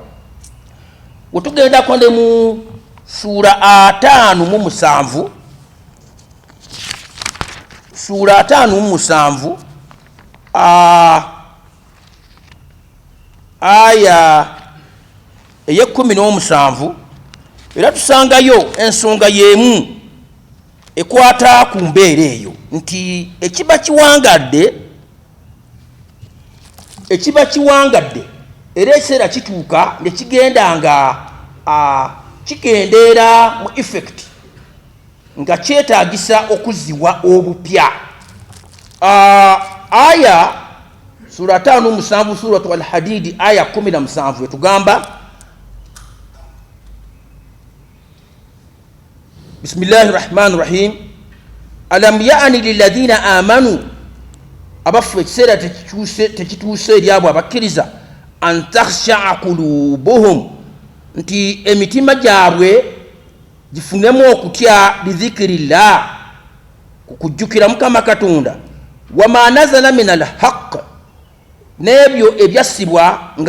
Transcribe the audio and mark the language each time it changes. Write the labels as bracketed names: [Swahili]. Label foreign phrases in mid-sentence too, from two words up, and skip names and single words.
[Ganda] wetugendako ne mu sura 57 sura 57 aya eye-17 era tusangayo ensonga y'emu ekwata ku mbeera eyo nti ekiba kiwangadde era ekiseera kituuka ne kigenda nga kikendeera mu effect nga kyetaagisa okuziwa obupya. aya sura 57 [Arabic] سورة الحديد [Ganda] aya 17 etugamba [Arabic] بسم الله الرحمن الرحيم ألم يأن للذين آمنوا [Ganda] abafu ekiseera tekituuse eri abo abakkiriza [Arabic] أن تخشع [Ganda] kulubuhum nti emitima gyabwe gifunemu okutya lidhikirillah kukujjukira Mukama Katonda [Arabic] وما نزل من الحق [Ganda] n'ebyo ebyassibwa nga